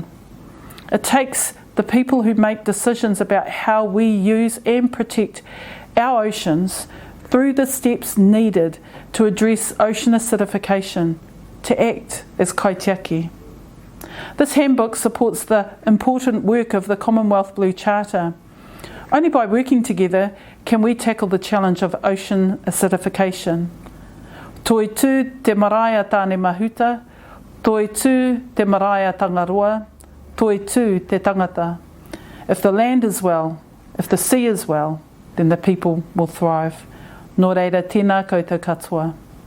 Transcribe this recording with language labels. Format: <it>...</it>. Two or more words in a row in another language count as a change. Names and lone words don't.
<en>It takes the people who make decisions about how we use and protect our oceans through the steps needed to address ocean acidification, to act as kaitiaki. This handbook supports the important work of the Commonwealth Blue Charter. Only by working together can we tackle the challenge of ocean acidification.</en> <mi>Toi tū te maraea tāne mahuta, toi tū te maraea tangaroa, toi tū te tangata.</mi> <en>If the land is well, if the sea is well, then the people will thrive.</en> <mi>Nō reira, tēnā koutou katoa.</mi>